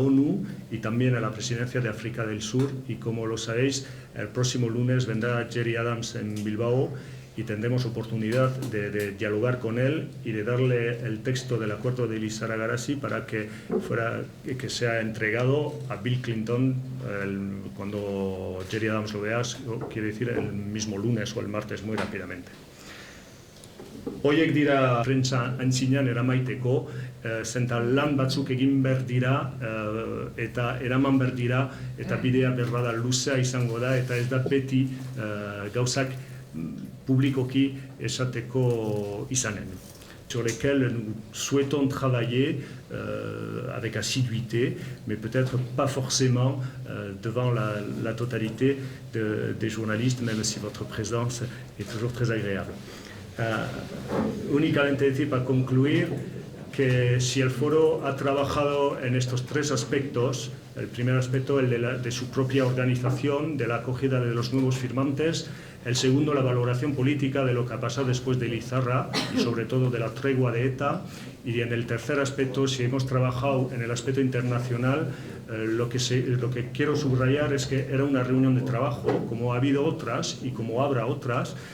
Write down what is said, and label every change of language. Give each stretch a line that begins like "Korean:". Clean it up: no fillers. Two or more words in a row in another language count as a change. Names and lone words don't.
Spanish: ONU y también a la Presidencia de África del Sur, y como lo sabéis, el próximo lunes vendrá Jerry Adams en Bilbao y tendremos oportunidad de dialogar con él y de darle el texto del acuerdo de Lizarra-Garasi para que sea entregado a Bill Clinton cuando Jerry Adams lo vea, quiere decir el mismo lunes o el martes, muy rápidamente.
Basque: Hoiek dira prentsa antzinean eramaiteko, zenta lan batzuk egin behar dira eta eraman behar dira, eta bidea berbada luzea izango da, eta ez da beti gauzak publikoki esateko izanen.
French: Sur lesquels nous souhaitons travailler avec assiduité, mais peut-être pas forcément devant la totalité des journalistes, même si votre présence est toujours très agréable.
Spanish: Únicamente decir para concluir que si el foro ha trabajado en estos tres aspectos, el primer aspecto el de su propia organización, de la acogida de los nuevos firmantes, el segundo la valoración política de lo que ha pasado después de Lizarra y sobre todo de la tregua de ETA, y en el tercer aspecto, si hemos trabajado en el aspecto internacional, lo que quiero subrayar es que era una reunión de trabajo, como ha habido otras y como habrá otras,